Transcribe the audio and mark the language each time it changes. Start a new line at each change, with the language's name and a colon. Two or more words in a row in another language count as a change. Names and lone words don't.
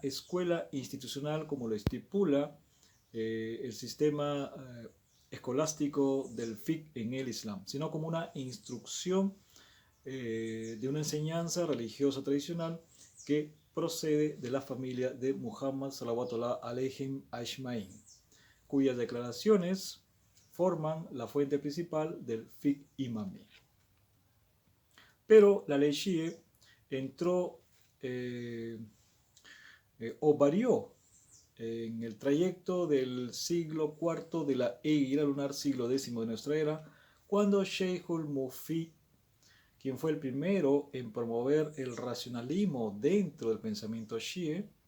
Spanish: escuela institucional como lo estipula el sistema escolástico del fiqh en el Islam, sino como una instrucción de una enseñanza religiosa tradicional que procede de la familia de Muhammad
Arabic: صلوات الله عليهم أجمعين,
Spanish: cuyas declaraciones forman la fuente principal del fiqh imamí. Pero la ley Shia entró o varió en el trayecto del siglo IV de la era lunar, siglo X de nuestra era, cuando Sheikhul Mufid, quien fue el primero en promover el racionalismo dentro del pensamiento Shia,